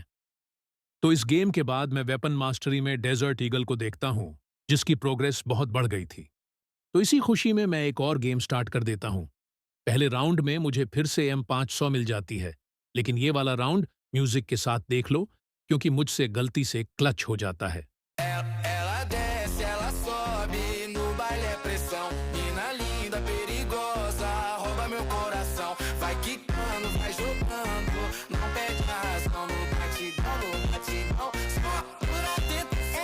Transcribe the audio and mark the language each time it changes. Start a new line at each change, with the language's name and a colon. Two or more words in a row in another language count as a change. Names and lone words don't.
Hindi: तो इस गेम के बाद मैं
English: weapon mastery
Hindi: में डेजर्ट ईगल को देखता हूं, जिसकी प्रोग्रेस बहुत बढ़ गई थी। तो इसी खुशी में मैं एक और गेम स्टार्ट कर देता हूं। पहले राउंड में मुझे फिर से M500 मिल जाती है, लेकिन ये वाला राउंड म्यूजिक के साथ देख लो, क्योंकि मुझसे गलती से क्लच हो जाता है।
Portuguese: Ela desce, ela sobe, no baile é pressão. Mina linda, perigosa, rouba meu coração. Vai quicando, vai jogando, não perde a razão. No batidão, só por tentação.